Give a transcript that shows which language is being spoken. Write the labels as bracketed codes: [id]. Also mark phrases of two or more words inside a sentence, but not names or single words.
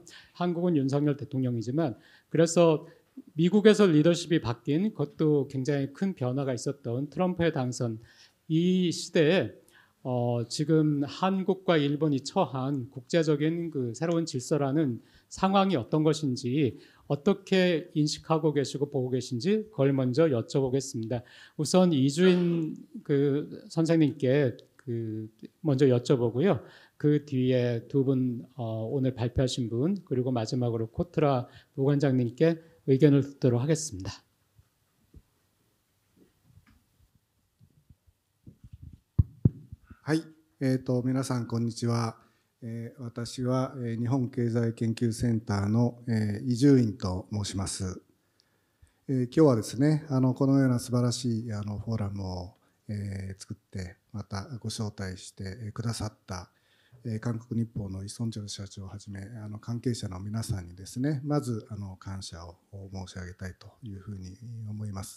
[ko] 한국은 윤석열 대통령이지만 그래서 미국에서 리더십이 바뀐 것도 굉장히 큰 변화가 있었던 트럼프의 당선 이 시대에 지금 한국과 일본이 처한 국제적인 새로운 질서라는 상황이 어떤 것인지 어떻게 인식하고 계시고 보고 계신지 그걸 먼저 여쭤보겠습니다. 우선 이주인 선생님께 먼저 여쭤보고요. 그 뒤에 두 분 오늘 발표하신 분 그리고 마지막으로 코트라 부관장님께 의견을 듣도록 하겠습니다. [ja] はい、皆さんこんにちは。私は日本経済研究センターの伊集院と申します。今日はですね、このような素晴らしいフォーラムを作ってまたご招待してくださった韓国日報のイ・ソンチョル社長をはじめ関係者の皆さんにですね、まず感謝を申し上げたいというふうに思います。